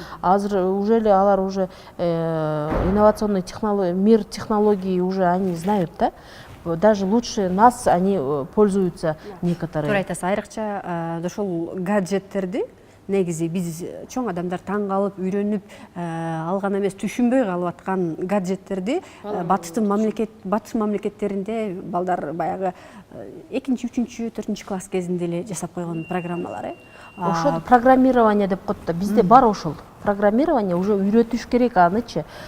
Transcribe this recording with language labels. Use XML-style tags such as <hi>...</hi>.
<ky>Азыр</ky> <ru>уже</ru> <ky>эле алар</ky> <ru>уже инновационный мир технологий уже они знают да. Даже лучше нас они пользуются некоторые.</ru> <ky>Туура айтасыз, айрыкча ошол гаджеттерди негизи биз чоң адамдар таң калып, үйрөнүп алган эмес, түшүнбөй калып аткан гаджеттерди батыш мамлекеттеринде балдар баягы 2-, 3-, 4 класс кезинде эле жасап койгон программалар. Ошол программирование деп коет да. Бизде бар ошол. Программирование уже үйрөтүш керек анычы.</ky>